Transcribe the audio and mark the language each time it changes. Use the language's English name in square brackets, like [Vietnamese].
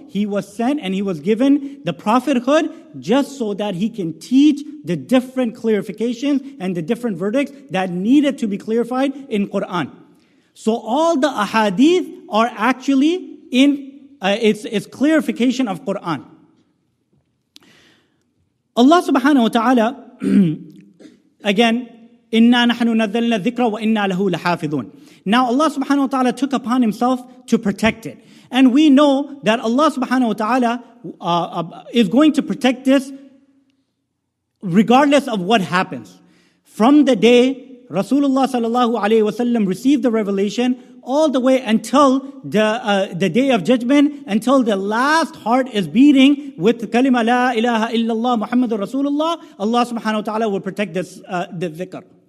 [English] He was sent and he was given the prophethood just so that he can teach the different clarifications and the different verdicts that needed to be clarified in Quran. So all the ahadith are actually in its clarification of Quran. Allah subhanahu wa ta'ala, again, [Arabic] إِنَّا نَحْنُ نَزَّلْنَا الذِّكْرَ وَإِنَّا لَهُ لَحَافِظُونَ. [English] Now Allah subhanahu wa ta'ala took upon himself to protect it. And we know that Allah subhanahu wa ta'ala is going to protect this regardless of what happens. From the day Rasulullah sallallahu alayhi wasallam received the revelation all the way until the day of judgment, until the last heart is beating with the kalima [Arabic] la ilaha illallah Muhammadur Rasulullah, [English] Allah subhanahu wa ta'ala will protect this the dhikr.